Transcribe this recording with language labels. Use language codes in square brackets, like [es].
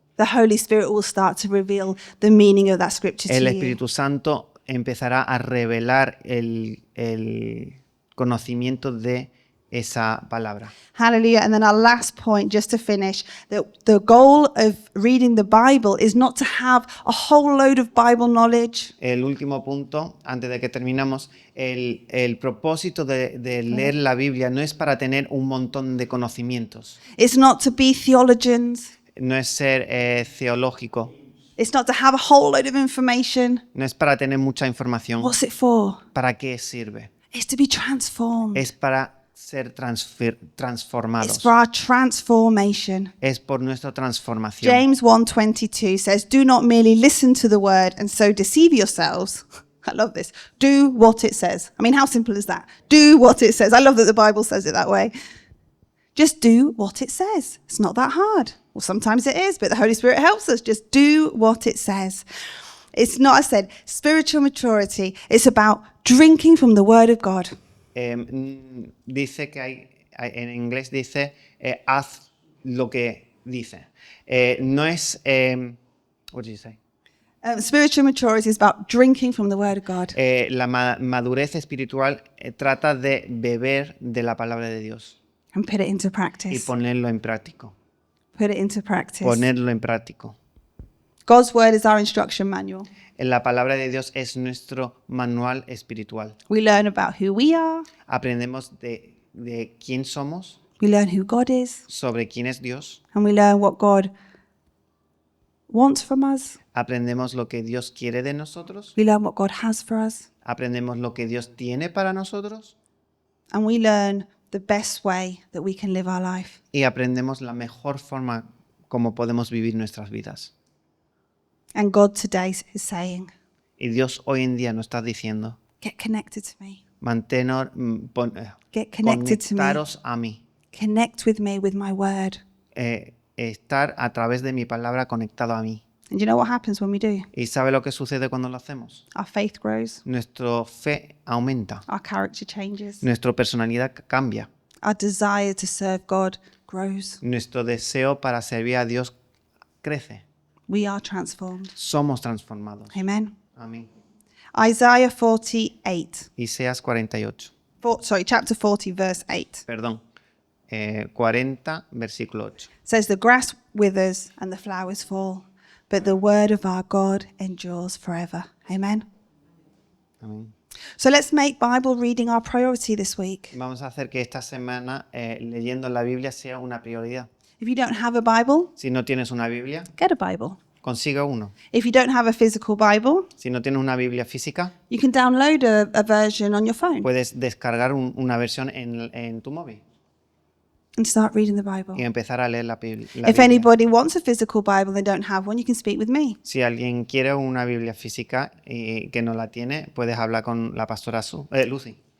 [en] the Holy Spirit will start to reveal the meaning of that scripture [es] el [en] to you. [es] Espíritu Santo empezará a revelar el conocimiento de esa palabra. [en] Hallelujah. And then our last point, just to finish, that the goal of reading the Bible is not to have a whole load of Bible knowledge. [es] El último punto, antes de que terminamos, el propósito de leer la Biblia no es para tener un montón de conocimientos, [en] It's not to be theologians. [es] no es ser teológico, [en] It's not to have a whole load of information. [es] no es para tener mucha información. [en] What's it for? [es] ¿Para qué sirve? [en] It's to be transformed. [es] Es para ser [en] It's [es] transformados. [en] for our transformation. [es] Es por nuestra transformación. [en] James 1:22 says, "Do not merely listen to the word and so deceive yourselves." I love this. Do what it says. I mean, how simple is that? Do what it says. I love that the Bible says it that way. Just do what it says. It's not that hard. Well, sometimes it is, but the Holy Spirit helps us. Just do what it says. It's not, I said, spiritual maturity. It's about drinking from the word of God. [es] Dice que en inglés dice, haz lo que dice. No es, [en] what did you say? Spiritual maturity is about drinking from the word of God. [es] La madurez espiritual trata de beber de la palabra de Dios [en] And put it into [es] y [en] practice. [es] ponerlo en práctico. [en] Put it into practice. [es] Ponerlo en práctico. [en] God's word is our instruction manual. [es] La palabra de Dios es nuestro manual espiritual. [en] We learn about who we are. [es] Aprendemos de quién somos, [en] We learn who God is. [es] sobre quién es Dios. [en] And we learn what God wants from us. [es] Aprendemos lo que Dios quiere de nosotros. [en] We learn what God has for us. [es] Aprendemos lo que Dios tiene para nosotros. [en] And we learn the best way that we can live our life. [es] Y aprendemos la mejor forma como podemos vivir nuestras vidas. [en] And God today is saying, [es] Y Dios hoy en día nos está diciendo, [en] get connected to me. [es] conectaros [en] Get connected to me. [es] a mí. [en] Connect with me with my word. [es] Estar a través de mi palabra conectado a mí. [en] And you know what happens when we do? [es] ¿Y sabe lo que sucede cuando lo hacemos? [en] Our faith grows. [es] Nuestra fe aumenta. [en] Our character changes. [es] Nuestra personalidad cambia. [en] Our desire to serve God grows. [es] Nuestro deseo para servir a Dios crece. [en] We are transformed. [es] Somos transformados. [en] Amen. [es] Amén. [en] Isaiah 48. [es] Isaías 48. [en] Chapter 40, verse 8. [es] Perdón. 40, versículo 8. [en] Says, the grass withers and the flowers fall, but the word of our God endures forever. Amen. [es] Amén. [en] So let's make Bible reading our priority this week. [es] Vamos a hacer que esta semana leyendo la Biblia sea una prioridad. [en] If you don't have a Bible, [es] Si no tienes una Biblia, [en] get a Bible. [es] consiga uno. [en] If you don't have a physical Bible, [es] Si no tienes una Biblia física, [en] you can download a version on your phone [es] puedes descargar una versión en tu móvil [en] and start reading the Bible. [es] y empezar a leer la Biblia. [en] If anybody wants a physical Bible and they don't have one, you can speak with me. [es] Si alguien quiere una Biblia física y que no la tiene, puedes hablar con la pastora Lucy.